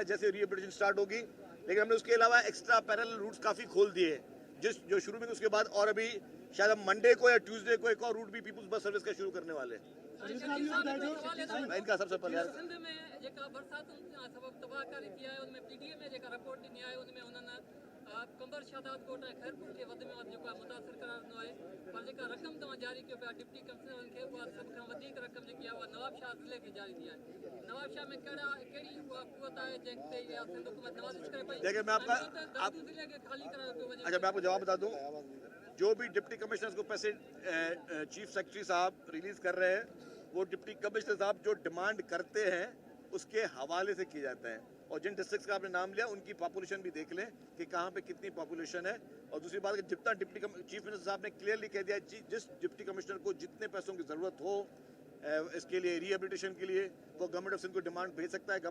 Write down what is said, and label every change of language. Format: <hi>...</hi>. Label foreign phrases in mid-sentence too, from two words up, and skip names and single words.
<ur>جیسے</ur> <en>rehabilitation start</en> <ur>ہوگی، لیکن ہم نے اس کے علاوہ</ur> <en>extra parallel routes</en> <ur>کافی کھول دیے ہیں جو شروع میں، اس کے بعد اور ابھی شاید ہم منڈے کو یا ٹیوزڈے کو ایک اور روٹ بھی پیپلز بس سروس کا شروع کرنے والے ہیں. ان کا سب سے پہلے قمبر شہدادکوٹ ہے خیرپور کے ودھ میں</ur> <sd>वध जो मुतासिर करार न आहे, पर जेका रक़म तव्हां जारी कयो पिया</sd> <en>deputy commissioner</en> <sd>खे, उहा सभ खां वधीक रक़म जेकी आहे उहा नवाब शाह ज़िले खे जारी थी आहे। नवाब शाह में कहिड़ी उहा क़ुवत आहे जंहिं ते इहा सिंध हुकूमत नवाज़िश करे पई?</sd> <ur>دیکھیے، میں آپ کا</ur> <sd>ज़िले खे खाली करायो पियो वञे।</sd> <ur>اچھا، میں آپ کو جواب بتا دوں۔ جو بھی</ur> <en>deputy commissioners</en> <ur>کو پیسے</ur> <en>chief secretary</en> <ur>صاحب ریلیز کر رہے ہیں، وہ</ur> <en>deputy commissioner</en> <ur>صاحب جو ڈیمانڈ کرتے ہیں اس کے حوالے سے کیا جاتا ہے. اور جن ڈسٹرکٹس کا آپ نے نام لیا ان کی پاپولیشن بھی دیکھ لیں کہ کہاں پہ کتنی پاپولیشن ہے. اور دوسری بات کہ جتنا</ur> <en>deputy chief minister</en> <ur>صاحب نے کلیئرلی کہہ دیا، جس</ur> <en>deputy commissioner</en> <ur>کو جتنے پیسوں کی ضرورت ہو اس کے لیے، ریہیبلیٹیشن کے لیے، وہ</ur> <en>government of Sindh</en> <ur>کو ڈیمانڈ بھیج سکتا ہے.</ur>